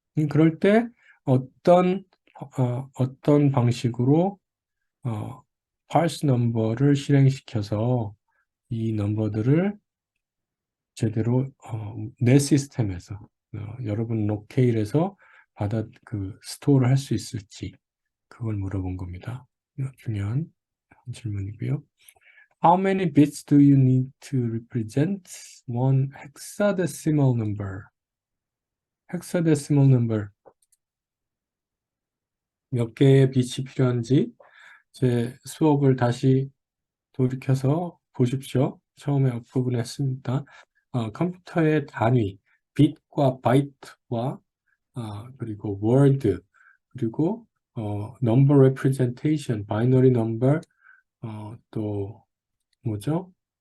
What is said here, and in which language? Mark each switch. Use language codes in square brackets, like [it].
[ko] 그럴 때 어떤 어떤 방식으로 parse 넘버를 실행시켜서 이 넘버들을 제대로 내 시스템에서 여러분 로케일에서 스토어를 할 수 있을지 그걸 물어본 겁니다. 중요한 질문이고요. [en] How many bits do you need to represent one hexadecimal number? [ko] hexadecimal number 몇 개의 빛이 필요한지 제 수업을 다시 돌이켜서 보십시오. 처음에 앞부분에 했습니다. 컴퓨터의 단위, bit과 바이트와 그리고 word, 그리고 number representation, binary number, 또 뭐죠?